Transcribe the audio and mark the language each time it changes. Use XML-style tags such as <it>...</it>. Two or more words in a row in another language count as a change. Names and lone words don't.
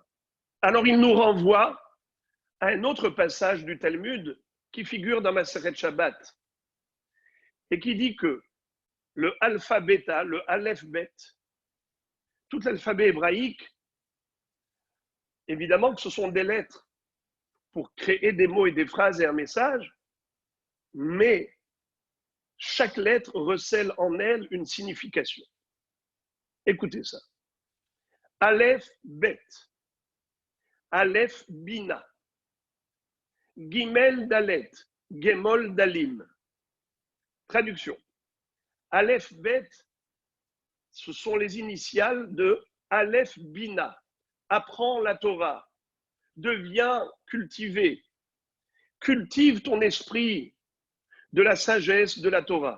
<fr>Alors il nous renvoie à un autre passage du Talmud qui figure dans Masechet Shabbat et qui dit que le alpha bêta, le</fr> <he>אלף בית,</he> <fr>tout l'alphabet hébraïque, évidemment que ce sont des lettres pour créer des mots et des phrases et un message, mais chaque lettre recèle en elle une signification. Écoutez ça.</fr> <he>אלף בית, אלף בינה, גימל דלת, גמול דלים.</he> <fr>Traduction.</fr> <he>אלף בית,</he> <fr>ce sont les initiales de</fr> <he>אלף בינה.</he> <fr>Apprends la Torah. Deviens cultivé. Cultive ton esprit de la sagesse de la Torah.</fr>